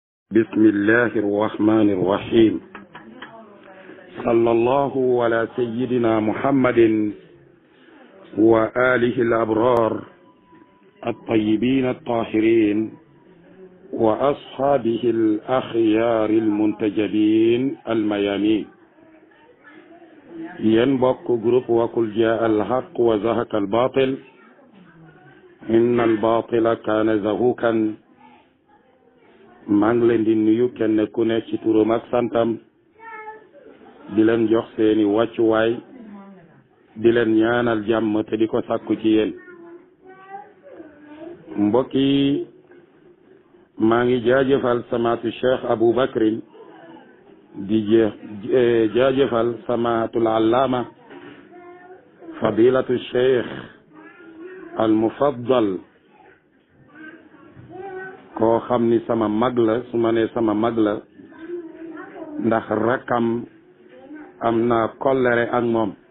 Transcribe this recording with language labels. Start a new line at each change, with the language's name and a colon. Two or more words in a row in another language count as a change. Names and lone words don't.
Arabic: بسم الله الرحمن الرحيم صلى الله على سيدنا محمد وآله الأبرار الطيبين الطاهرين وأصحابه الأخيار المنتجبين الميامين ينبق جروب وقل جاء الحق وزهق الباطل إن الباطل كان زهوقا
Wolof: maa ngi leen di nuyu kenn ku ne ci turam ak santam di leen jox seeni wàccuwaay di leen ñaanal jàmm te di ko sàkku ci yéen mbokk yi maa ngi jaajëfal samaatu cheikh Abu Bakrin di jaajëfal samaatul allaama fadilatu cheikh al mufaddal koo xam ni sama mag la su ma nee sama mag la ndax rakkam am naa kollere ak moom